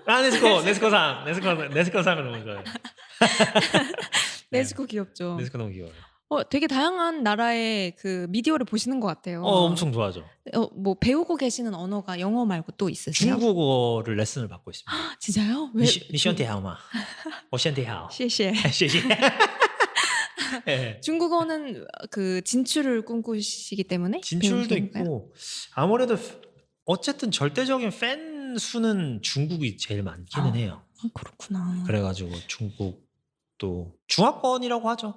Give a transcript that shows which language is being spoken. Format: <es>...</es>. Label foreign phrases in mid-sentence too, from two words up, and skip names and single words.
<ko>네스코상을 너무 좋아해요. 네즈코 귀엽죠. 네스코 너무 귀여워요. 되게 다양한 나라의 그 미디어를 보시는 것 같아요. 엄청 좋아하죠. 뭐 배우고 계시는 언어가 영어 말고 또 있으세요? 중국어를 레슨을 받고 있습니다. 진짜요? 왜?</ko> <zh>你身体好吗？我身体好。</zh> <ko>시시해.</ko> <zh>谢谢。</zh> <ko>예. 중국어는 그 진출을 꿈꾸시기 때문에 진출도 배우신 건가요? 있고 아무래도 어쨌든 절대적인 팬 수는 중국이 제일 많기는 해요. 그렇구나. 그래가지고 중국도 중화권이라고 하죠.</ko>